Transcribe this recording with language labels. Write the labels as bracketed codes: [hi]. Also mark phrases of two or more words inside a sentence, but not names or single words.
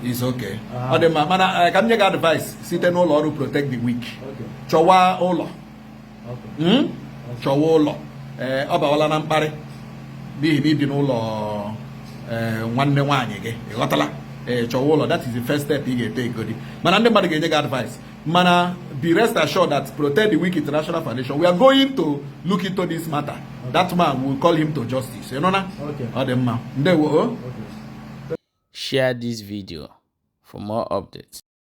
[en] is okay [ig] ọ dị mma mana ka m nye gị [en] advice [ig] site n'ụlọ ọrụ [en] Protect the Weak [ig] chọwa ụlọ ọ bawala na mkparị n'ihi na ibi n'ụlọ nwanne nwaanyị gị ịghọtala chọwa ụlọ [en] that is the first step [ig] ị ga-ete igodi mana ndị mmadụ ga-enye gị [en] advice mana be rest assured that Protect the Weak International Foundation we are going to look into this matter that man will call him to justice you know [ig] na ọ dị mma ndewo [en] share this video for more updates.